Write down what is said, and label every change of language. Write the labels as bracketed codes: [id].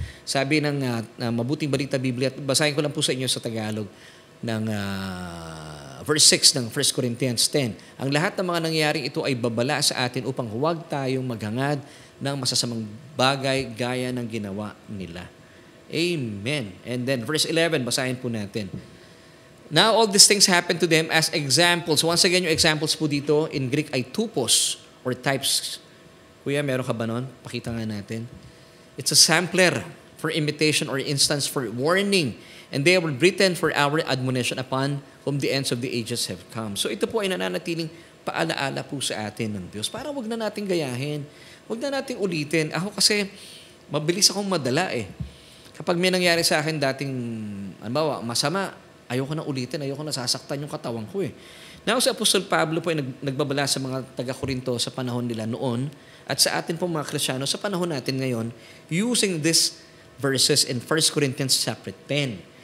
[tl] Sabi ng Mabuting Balita Biblia, at basahin ko lang po sa inyo sa Tagalog, ng [en] verse 6 [tl] ng 1 Corinthians 10. Ang lahat ng mga nangyayari ito ay babala sa atin upang huwag tayong maghangad ng masasamang bagay gaya ng ginawa nila. Amen. [en] And then verse 11, [tl] basahin po natin. [en] Now all these things happen to them as examples. Once again, [tl] yung examples po dito in Greek ay tupos or types. Kuya, meron ka ba nun? Pakita nga natin. [en] It's a sampler for imitation or instance for warning. And they were written for our admonition upon whom the ends of the ages have come. [tl] So ito po ay nananatiling paalaala po sa atin ng Diyos. Para wag na natin gayahin. Wag na natin ulitin. Ako kasi, mabilis akong madala eh. Kapag may nangyari sa akin dating, masama, ayoko na ulitin, ayoko na sasaktan yung katawan ko eh. Now, si Apostol Pablo po ay nagbabala sa mga taga-Korinto sa panahon nila noon at sa atin po mga Kristiyano sa panahon natin ngayon [en] using these verses in 1 Corinthians chapter 10.